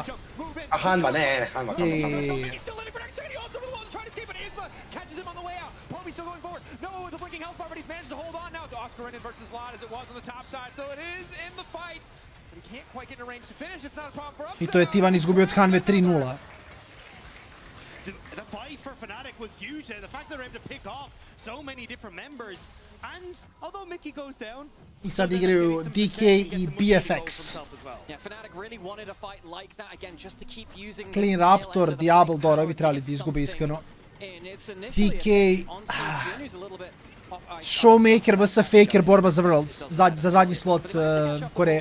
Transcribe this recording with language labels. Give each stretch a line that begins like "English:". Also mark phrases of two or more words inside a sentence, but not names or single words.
Serbian: A Hanva, ne, Hanva. I to je T1 izgubio od Hanve 3-0.
English: The fight for Fnatic was huge there. The fact that they're able to pick off so many different members. And although Mickey goes down,
Serbian: I sad igraju DK i BFX. Clean Raptor, Diabledor, ovi trebali da izgube iskreno. DK... Showmaker vs Faker, borba za Worlds, za zadnji slot Koreje.